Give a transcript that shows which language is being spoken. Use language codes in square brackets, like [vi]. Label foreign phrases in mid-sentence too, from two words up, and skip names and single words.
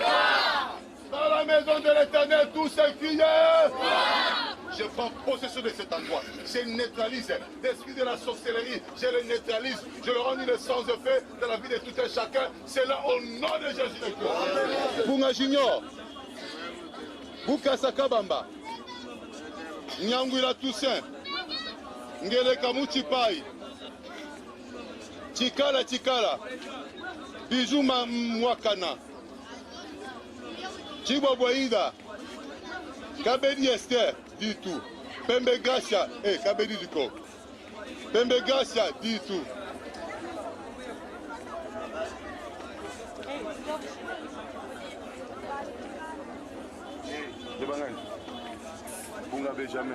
[fr] Dans la maison de l'Éternel, tous se crient. Je prends possession de cet endroit. Je neutralise l'esprit de la sorcellerie. Je le neutralise. Je le rends le sens de fait dans la vie de tout un chacun. C'est là au nom de Jésus-Christ. Bunga Junior. Bukasa Kabamba. Nyangwila Toussaint. Ngele Kamuchi Pai. Chikala Chikala. Bijuma Mwakana. Chiboboïda. Kabedi Esther. Dis tout. Pembe Gracia, Kabedi Duko. Pembe Gracia, dis tout. Bunga Benjamin.